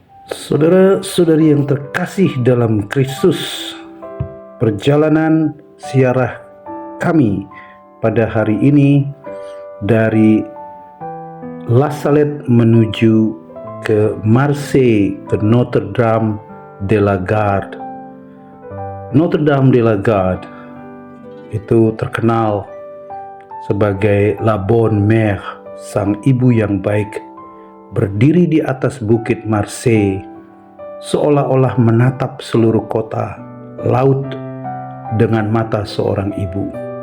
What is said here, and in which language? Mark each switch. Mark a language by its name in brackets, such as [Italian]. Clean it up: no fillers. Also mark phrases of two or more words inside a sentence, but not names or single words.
[Indonesian] Saudara-saudari yang terkasih dalam Kristus, perjalanan ziarah kami pada hari ini dari La Salette menuju ke Marseille, ke Notre Dame de la Garde. Notre Dame de la Garde itu terkenal sebagai La Bonne Mère, sang ibu yang baik, berdiri di atas bukit Marseille, seolah-olah menatap seluruh kota, laut dengan mata seorang ibu.